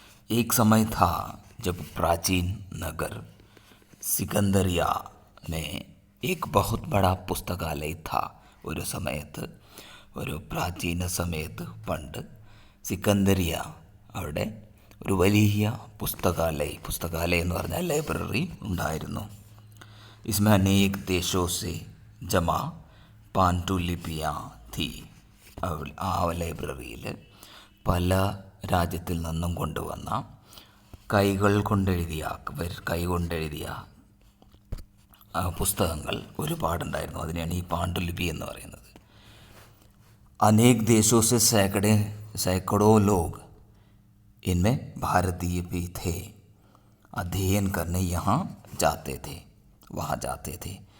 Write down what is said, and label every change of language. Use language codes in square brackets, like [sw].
[hi] एक समय था जब प्राचीन नगर सिकंदरिया में एक बहुत बड़ा पुस्तकालय था. [ml] ഒരു സമയത്ത്, ഒരു പ്രാചീന സമയത്ത്, പണ്ട് സിക്കന്ദരിയ, അവിടെ ഒരു വലിയ പുസ്തകാലയം എന്ന് പറഞ്ഞാൽ ലൈബ്രറി ഉണ്ടായിരുന്നു. [hi] इसमें अनेक देशों से जमा पांडुലിപിയാ थी. [ml] ആ ലൈബ്രറിയിൽ പല രാജ്യത്തിൽ നിന്നും കൊണ്ടുവന്ന കൈകൊണ്ടെഴുതിയ പുസ്തകങ്ങൾ ഒരുപാടുണ്ടായിരുന്നു. അതിനെയാണ് ഈ പാണ്ഡുലിപി എന്ന് പറയുന്നത്. [hi] अनेक देशों से सैकड़ों लोग इनमें भारतीय भी थे. अध्ययन करने यहाँ जाते थे, वहाँ जाते थे.